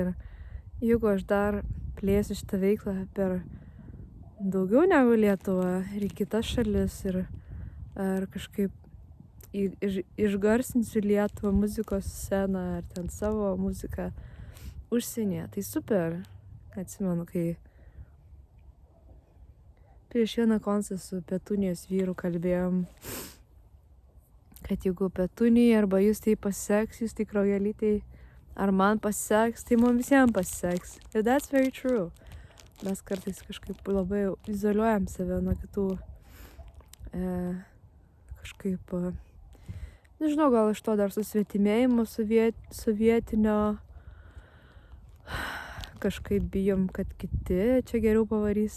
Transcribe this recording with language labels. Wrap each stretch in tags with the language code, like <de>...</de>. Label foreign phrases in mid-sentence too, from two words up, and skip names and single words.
<lt>Ir jeigu aš dar plėsiu šitą veiklą per daugiau negu Lietuvą ir į kitas šalis ar kažkaip išgarsinsiu Lietuvą muzikos sceną ar ten savo muziką užsienyje, tai super. Atsimenu, kai prieš vieną koncertą su Petunijos vyru kalbėjom, kad jeigu Petunijai arba jūs tai pasiseks, jūs tai Kraujelytei, ar man pasiseks, tai mums visiems pasiseks.</lt> <en>And that's very true.</en> <lt>Mes kartais kažkaip labai izoliuojam save nuo kitų. Kažkaip, nežinau, gal iš to dar susvetimėjimo sovietinio. Kažkaip bijom, kad kiti čia geriau pavarys.</lt>